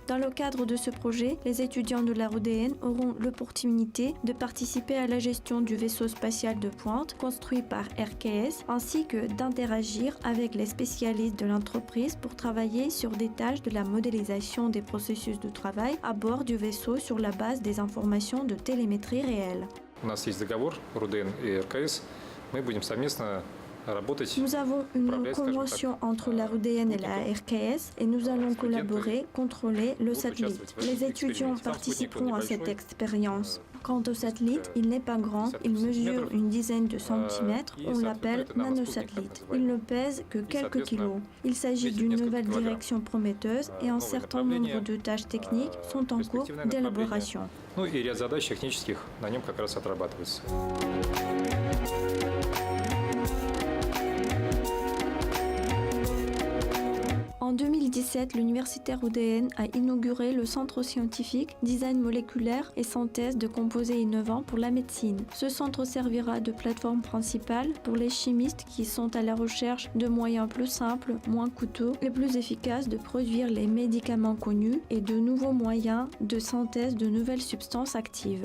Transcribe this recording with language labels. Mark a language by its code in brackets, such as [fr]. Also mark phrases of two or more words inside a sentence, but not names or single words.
[fr] Dans le cadre de ce projet, les étudiants de la RUDN auront l'opportunité de participer à la gestion du vaisseau spatial de pointe construit par RKS, ainsi que d'interagir avec les spécialistes de l'entreprise pour travailler sur des tâches de la modélisation des processus de travail à bord du vaisseau sur la base des informations de télémétrie réelle. [ru] У нас есть договор РУДН и РКС. Мы будем совместно работать. [fr] Nous avons une convention entre la RUDN et la RKS et nous allons collaborer, contrôler le satellite. Les étudiants participeront à cette expérience. Quant au satellite, il n'est pas grand, il mesure une dizaine de centimètres, on l'appelle nanosatellite. Il ne pèse que quelques kilos. Il s'agit d'une nouvelle direction prometteuse et un certain nombre de tâches techniques sont en cours d'élaboration. [ru] Ну и ряд задач технических на нем как раз отрабатывается. [fr] En 2017, l'université RUDN a inauguré le centre scientifique Design moléculaire et synthèse de composés innovants pour la médecine. Ce centre servira de plateforme principale pour les chimistes qui sont à la recherche de moyens plus simples, moins coûteux et plus efficaces de produire les médicaments connus et de nouveaux moyens de synthèse de nouvelles substances actives.